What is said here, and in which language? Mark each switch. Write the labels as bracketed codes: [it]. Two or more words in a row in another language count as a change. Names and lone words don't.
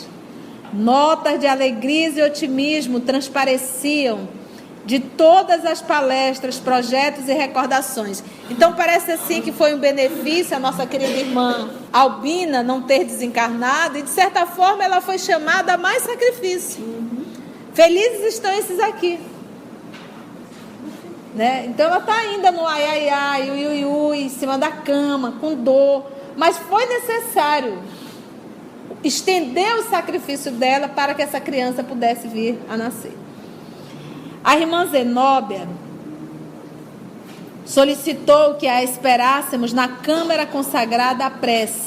[pt] Notas de alegria e otimismo transpareciam de todas as palestras, projetos e recordações. Então parece assim que foi um benefício a nossa querida irmã Albina não ter desencarnado, e de certa forma ela foi chamada a mais sacrifício. Felizes estão esses aqui. né? Então ela está ainda no ai, ai, ai, ui, ui, ui, em cima da cama, com dor. Mas foi necessário estender o sacrifício dela para que essa criança pudesse vir a nascer. A irmã Zenóbia solicitou que a esperássemos na câmara consagrada à prece.